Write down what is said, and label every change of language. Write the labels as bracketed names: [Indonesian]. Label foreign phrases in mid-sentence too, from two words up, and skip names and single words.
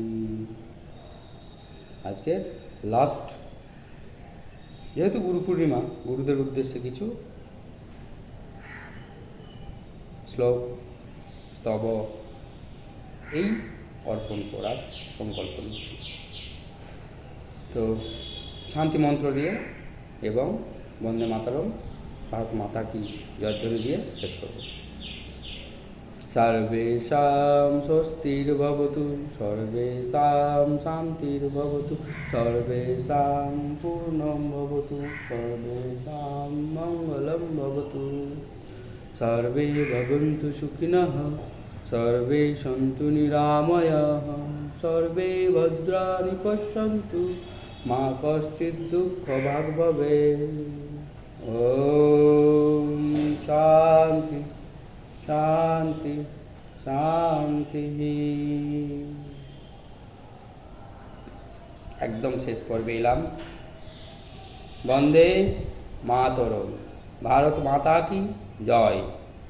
[Bangla] আজকে লাস্ট, যেহেতু গুরু পূর্ণিমা, গুরুদের উদ্দেশ্যে কিছু শ্লোক স্তব এই অর্পণ করার সংকল্প নিচ্ছি। তো শান্তি মন্ত্র দিয়ে এবং বন্দে মাতরম, ভারত মাতা কি জয়ধ্বনি দিয়ে শেষ করব। [Sanskrit] सर्वेषां स्वस्तिर्भवतु, सर्वेषां शान्तिर्भवतु, सर्वेषां पूर्णं भवतु, सर्वेषां मङ्गलं भवतु। सर्वे भवन्तु सुखिनः, सर्वे सन्तु निरामयाः, सर्वे भद्राणि पश्यन्तु, मा कश्चित् दुःखभाग् भवेत्। ॐ शान्ति शान्ति শান্তিः। [Bangla] একদম শেষ পর্বে এলাম। [Hindi] वन्दे मातरम्। भारत माता की जय।